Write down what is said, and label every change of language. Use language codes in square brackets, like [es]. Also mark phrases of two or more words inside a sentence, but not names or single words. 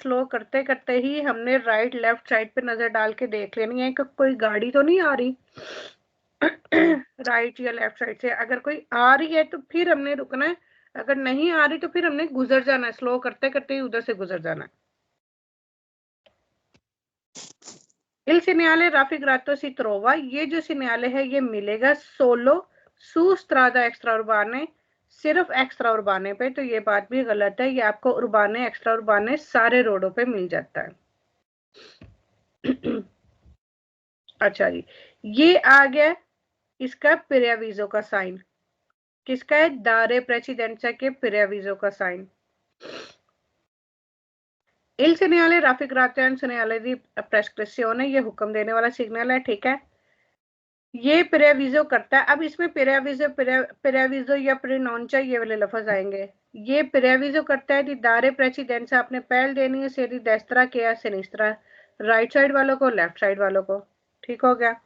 [hi] स्लो करते करते ही हमने [en] right left side [hi] पे नजर डाल के देख लेनी है कि कोई गाड़ी तो नहीं आ रही राइट या [en] left side [hi] से। अगर कोई आ रही है तो फिर हमने रुकना है, अगर नहीं आ रही तो फिर हमने गुजर जाना है, स्लो करते करते ही उधर से गुजर जाना है। [it] Il segnale raffigurato si trova, [hi] ये जो सिग्नल है ये मिलेगा [it] solo su strada extra urbane, [hi] सिर्फ [it] extra urbane [hi] पे। तो ये बात भी गलत है, ये आपको [it] urbane extra urbane [hi] सारे रोडों पे मिल जाता है अच्छा जी, ये आ गया इसका प्रेयाविजो का साइन। किसका है? [it] dare precedenza [hi] के प्रेयाविजो का साइन। [it] Il segnale raffigurato è un segnale di prescrizione, [hi] ये हुक्म देने वाला सिग्नल है, ठीक है। ये प्रेयाविजो करता है। अब इसमें प्रेयाविजो या प्रोनाउंचा ये वाले लफ्ज आएंगे। ये प्रेयाविजो करता है [it] di dare precedenza, [hi] आपने पहल देनी है [it] sia di destra che sinistra, [en] right side [hi] वालों को, [en] left side [hi] वालों को, ठीक हो गया।